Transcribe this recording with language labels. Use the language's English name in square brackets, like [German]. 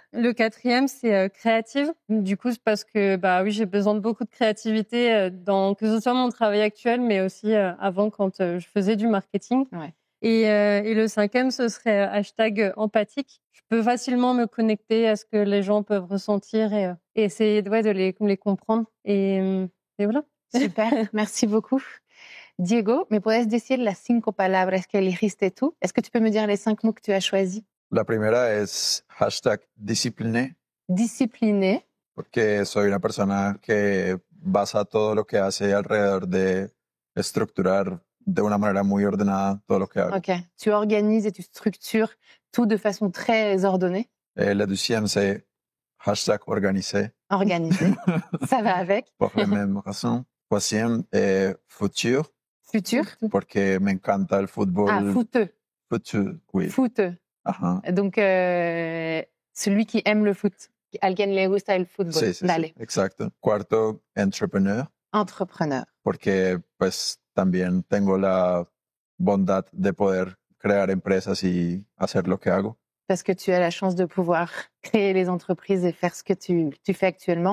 [French] Le quatrième, c'est créative. Du coup, c'est parce que oui, j'ai besoin de beaucoup de créativité dans que ce soit mon travail actuel, mais aussi avant quand je faisais du marketing. Ouais. Et le cinquième, ce serait hashtag empathique. Je peux facilement me connecter à ce que les gens peuvent ressentir et essayer de les comprendre. Et voilà. Super, merci beaucoup. [Spanish] Diego, ¿me puedes decir las 5 palabras que elegiste tú? [French] Est-ce que tu peux me dire les 5 mots que tu as choisis? [Spanish] La primera es hashtag discipliné. [French] Discipliné. [Spanish] Porque soy una persona que basa todo lo que hace alrededor de estructurar de una manera muy ordenada todo lo que hago. [French] Ok, tu organises et tu structures tout de façon très ordonnée. La deuxième, c'est hashtag organisé. Organisé, ça va avec. Por la même raison. Troisième est futur. Futur. [Spanish] Porque me encanta el fútbol. [French] Ah, footeux. Futur, oui. Footeux. Ajá. Donc, celui qui aime le foot. [Spanish] Alguien le gusta el fútbol. Sí, sí, sí, exacto. Cuarto, entrepreneur. [French] Entrepreneur. [Spanish] Porque pues también tengo la bondad de poder crear empresas y hacer lo que hago. [French] Parce que tu as la chance de pouvoir créer les entreprises et faire ce que tu fais actuellement.